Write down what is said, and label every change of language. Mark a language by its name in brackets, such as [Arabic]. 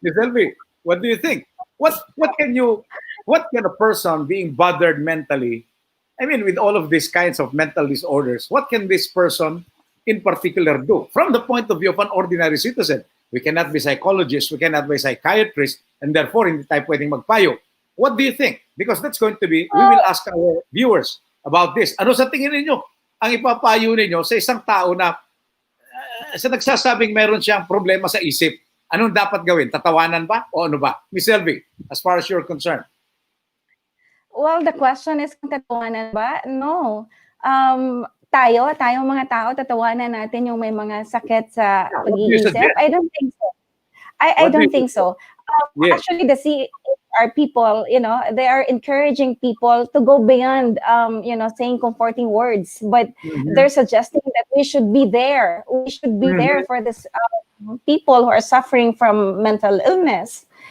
[English] Miss Elvie, what do you think? What can a person being bothered mentally, I mean, with all of these kinds of mental disorders, what can this person in particular do? From the point of view of an ordinary citizen, we cannot be psychologists, we cannot be psychiatrists, and therefore [Filipino] hindi tayo pwedeng magpayo. [English] What do you think? Because that's going to be, we will ask our viewers about this. [Filipino] Ano sa tingin ninyo ang ipapayo ninyo sa isang tao na sa nagsasabing meron siyang problema sa isip? Anong dapat gawin? Tatawanan ba? O ano ba? [English] Miss Elvie, as far as you're concerned. Well, the question is [Filipino] kung tatawanan ba? [English] No. [Filipino] Tayong mga tao, tatawanan natin yung may mga sakit sa pag-iisip? [English] I don't think so. I don't think so. Yes. Actually, the CHR people, they are encouraging people to go beyond, saying comforting words, but they're suggesting that we should be there. We should be there for this people who are suffering from mental illness.